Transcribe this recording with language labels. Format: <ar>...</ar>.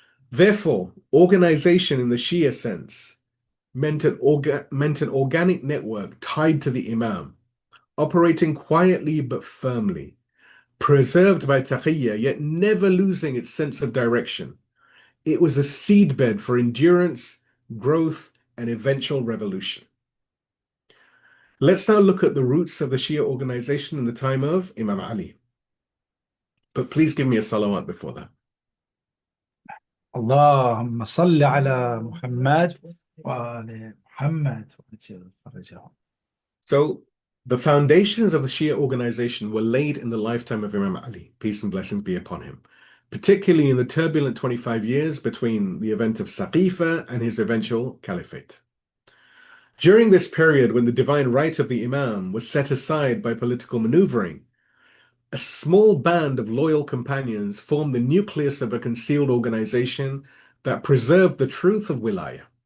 <en>Therefore, organization in the Shia sense meant an organic network tied to the Imam, operating quietly but firmly, preserved by Taqiyyah, yet never losing its sense of direction. It was a seedbed for endurance, growth, and eventual revolution. Let's now look at the roots of the Shia organization in the time of Imam Ali. But please give me a salawat before that.</en> <ar>اللهم صل على محمد وآل محمد وعجل فرجهم.</ar> <en>So, the foundations of the Shia organization were laid in the lifetime of Imam Ali, peace and blessings be upon him, particularly in the turbulent 25 years between the event of Saqifa and his eventual Caliphate. During this period, when the divine right of the Imam was set aside by political maneuvering, a small band of loyal companions formed the nucleus of a concealed organization that preserved the truth of Wilayah.</en>